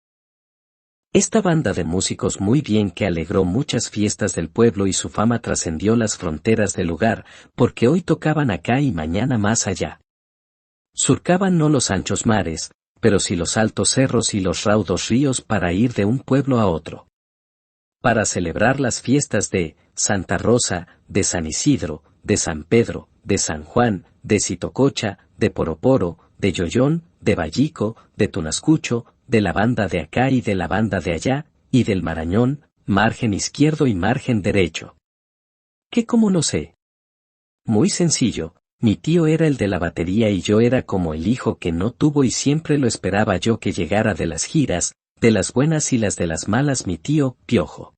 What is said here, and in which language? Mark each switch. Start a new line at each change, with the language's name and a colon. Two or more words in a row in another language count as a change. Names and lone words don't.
Spanish: Esta banda de músicos muy bien que alegró muchas fiestas del pueblo y su fama trascendió las fronteras del lugar, porque hoy tocaban acá y mañana más allá. Surcaban no los anchos mares, pero sí los altos cerros y los raudos ríos para ir de un pueblo a otro. Para celebrar las fiestas de Santa Rosa, de San Isidro, de San Pedro, de San Juan, de Citococha, de Poroporo, de Yoyón, de Vallico, de Tunascucho, de la banda de acá y de la banda de allá, y del Marañón, margen izquierdo y margen derecho. ¿Qué cómo lo sé? Muy sencillo, mi tío era el de la batería y yo era como el hijo que no tuvo y siempre lo esperaba yo que llegara de las giras, de las buenas y las de las malas mi tío, Piojo.